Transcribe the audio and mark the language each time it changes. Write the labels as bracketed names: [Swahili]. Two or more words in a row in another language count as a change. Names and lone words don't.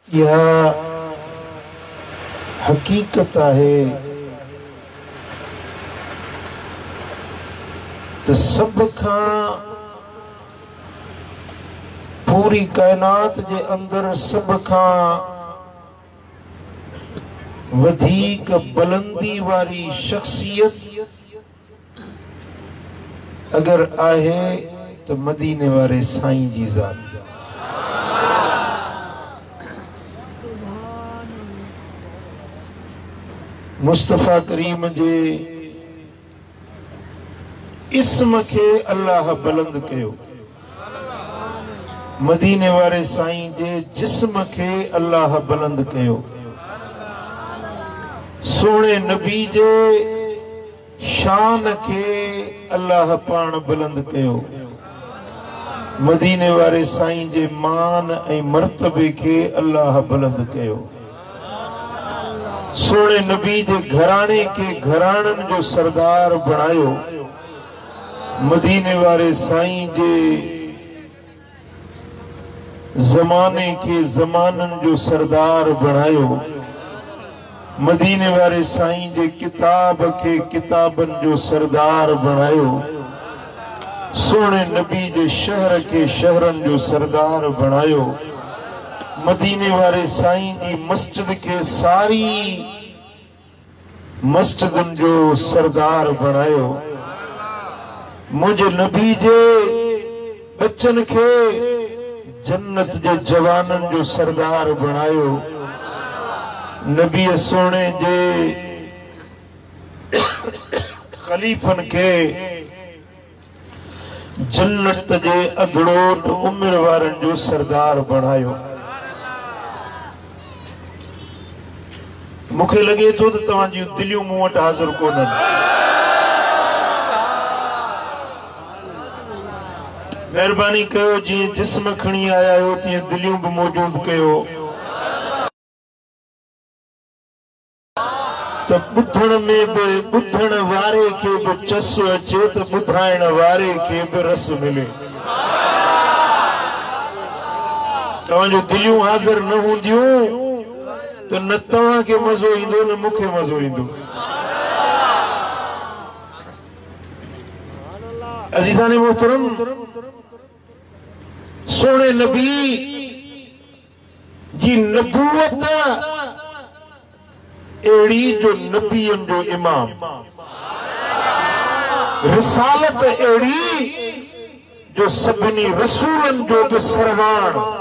[Sindhi] यह हकीकत है तो सब खां पूरी कायनात जे अंदर सब खां वधीक बुलंदी वाली शख्सियत अगर आहे तो मदीने वारे साईं जी ज़ात। मुस्तफा करीम जे इस्म के अल्लाह बुलंद कयो, मदीने वारे साईं जे जिस्म के अल्लाह बुलंद कयो, सोने नबी जे शान के अल्लाह पान बुलंद कयो, मदीने वारे साईं जे मान ऐं मर्तबे के अल्लाह बुलंद कयो, सोने नबी जे घराने के घरानन जो सरदार बनायो, मदीने वारे साईं जे जमाने के जमानन जो सरदार बनायो, मदीने वारे साईं जे किताब के किताबन जो सरदार बनायो, सोने नबी जे शहर के शहरन जो सरदार बनायो, मदीने वारे साईं जी मस्जिद के सारी मस्जिदन जो सरदार बनायो, मुझे नबी जे बच्चन के जन्नत जे जवानन जो सरदार बनायो, नबी सोने जे खलीफन के जन्नत जे अधड़ोट उम्र वारन जो सरदार बनायो। मुखे लगे तो तव्हां जी दिलियूं मूं वटि हाज़िर कोन्हनि। मेहरबानी कयो, जीअं जिस्म खणी आया हो तीअं दिलियूं भी मौजूद कयो, तो बुधण में भी बुधण वारे के भी चस अचे तो बुधाइण वारे के भी रस मिले। तव्हां जो दिलियूं हाज़िर न हूंदियूं तो न तव्हां के मज़ो ईंदो न मूंखे मज़ो ईंदो। अज़ीज़ाने मोहतरम, सोने नबी जी नबूवत एड़ी जो नबियन जो इमाम, रिसालत एड़ी जो सभिनी रसूलन जो भी सरवाण,